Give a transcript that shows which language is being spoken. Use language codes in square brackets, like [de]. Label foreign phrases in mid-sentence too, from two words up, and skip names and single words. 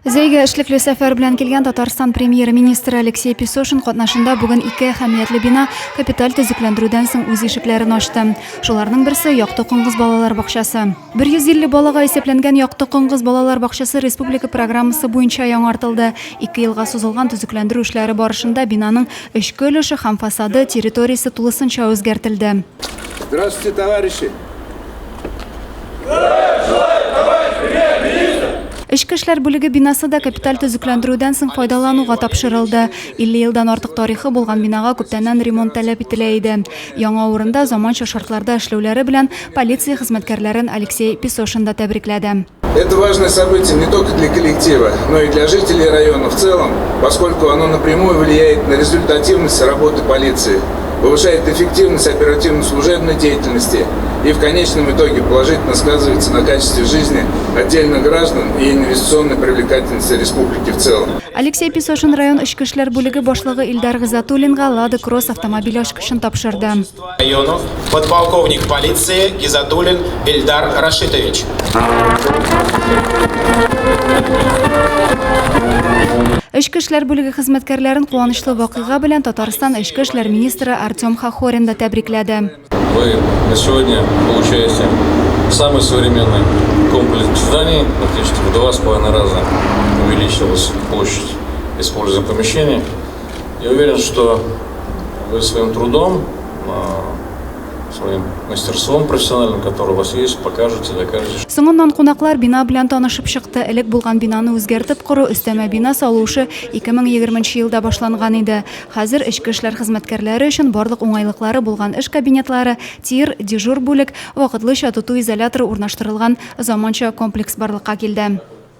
[tt] Зәйгә эшлекле сәфәр белән килгән Татарстан премьер-министры Алексей Песошин катнашында бүген ике әһәмиятле бина капиталь төзекләндерүдән соң үз ишекләрен ачты. Шуларның берсе Якты Коңгыз балалар бакчасы. 150 балага исәпләнгән Якты Коңгыз балалар бакчасы республика программасы буенча яңартылды. 2 елга сузылган төзекләндерү эшләре барышында бинаның эчке өлеше һәм фасады территориясе тулысынча үзгәртелде. [ru] Здравствуйте, товарищи! [tt] Эчке эшләр бүлеге бинасы да капиталь төзекләндерүдән соң файдалануга тапшырылды. 50 елдан артык тарихы булган бинага күптәннән ремонт таләп ителә иде. Яңа урында заманча шартларда эшләүләре белән полиция хезмәткәрләрен Алексей Песошин да тәбрикләде. [ru] Это важное событие не только для коллектива, но и для жителей района в целом, поскольку оно напрямую влияет на результативность работы полиции, повышает эффективность оперативно-служебной деятельности и в конечном итоге положительно сказывается на качестве жизни отдельных граждан и инвестиционной привлекательности республики в целом. [tt] Алексей Песошин район эчке эшләр бүлеге башлыгы Илдар Гизатуллинга Лада Кросс автомобиль ачкычын тапшырды. [ru] Району подполковник полиции Гизатуллин Ильдар Рашитович. [tt] Эчке эшләр бүлеге хезмәткәрләрен куанычлы вакыйга белән Татарстан эчке эшләр министры Артем Хохорин да тәбрикләде. [ru] Вы на сегодня получаете самый современный комплекс зданий, практически в 2,5 раза увеличилась площадь используемого помещения. Я уверен, что вы своим трудом, своим мастерством профессиональным, который у вас есть, покажете, докажете. [tt] Соңыннан кунаклар бина белән танышып чыкты. Элек булган бинаны үзгәртеп кору, өстәмә бина салушы 2020 елда башланган иде. Хәзер эчке эшләр хезмәткәрләре өчен барлык уңайлыклары булган эш кабинетлары, тир, дежур бүлек, вакытлыча тоту изоляторы урнаштырылган заманча комплекс барлыкка килде.